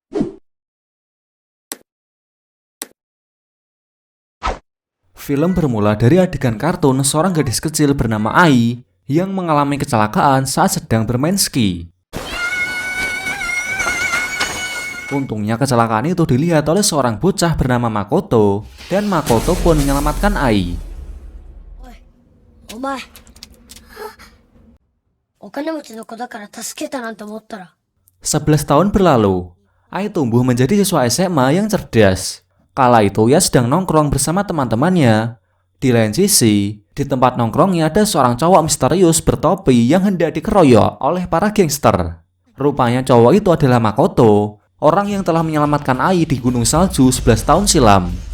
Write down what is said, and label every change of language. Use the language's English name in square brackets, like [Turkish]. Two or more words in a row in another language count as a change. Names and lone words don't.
[Indonesian] Film bermula dari adegan kartun seorang gadis kecil bernama Ai yang mengalami kecelakaan saat sedang bermain ski. Untungnya kecelakaan itu dilihat oleh seorang bocah bernama Makoto, dan Makoto pun menyelamatkan Ai. [Japanese] お前お金持ちの子だから助けたなんて思ったら [Indonesian] 11 tahun berlalu, Ai tumbuh menjadi siswa SMA yang cerdas. Kala itu ia sedang nongkrong bersama teman-temannya. Di lain sisi, di tempat nongkrongnya ada seorang cowok misterius bertopi yang hendak dikeroyok oleh para gangster. Rupanya cowok itu adalah Makoto, orang yang telah menyelamatkan Ai di gunung salju 11 tahun silam.